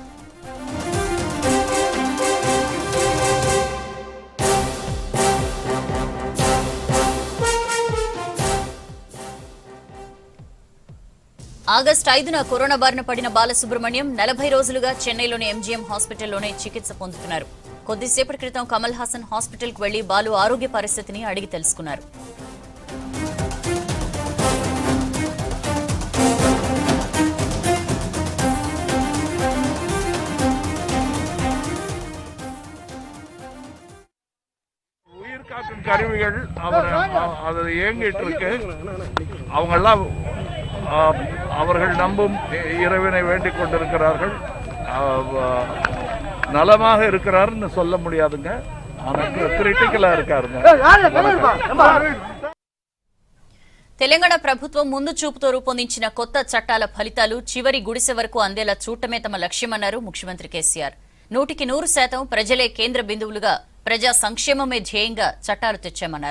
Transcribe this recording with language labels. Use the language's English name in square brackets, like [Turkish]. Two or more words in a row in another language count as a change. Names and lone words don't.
[Telugu] ఆగస్టు 5న కరోనా బారిన పడిన బాలసుబ్రహ్మణ్యం 40 రోజులుగా చెన్నైలోని ఎంజీఎం హాస్పిటల్లోనే చికిత్స పొందుతున్నారు. కొద్దిసేపటి క్రితం కమల్ హాసన్ హాస్పిటల్కు వెళ్లి బాలు ఆరోగ్య పరిస్థితిని అడిగి తెలుసుకున్నారు. [Tamil] உயிர் காக்கும் கருவிகள் அது இயங்கிட்டு இருக்கு. அவங்கெல்லாம் அவர்கள் நம்பும் இறைவனை வேண்டிக் கொண்டிருக்கிறார்கள். நலமாக இருக்கிறாருன்னு சொல்ல முடியாதுங்க, ஆனா கிரிட்டிக்கலா இருக்காருங்க. [Telugu] తెలంగాణ ప్రభుత్వం ముందు చూపుతో రూపొందించిన కొత్త చట్టాల ఫలితాలు చివరి గుడిసె వరకు అందేలా చూడటమే తమ లక్ష్యమన్నారు ముఖ్యమంత్రి కేసీఆర్. 100% ప్రజలే కేంద్ర బిందువులుగా, ప్రజా సంక్షేమమే ధ్యేయంగా చట్టాలు తెచ్చామన్నారు.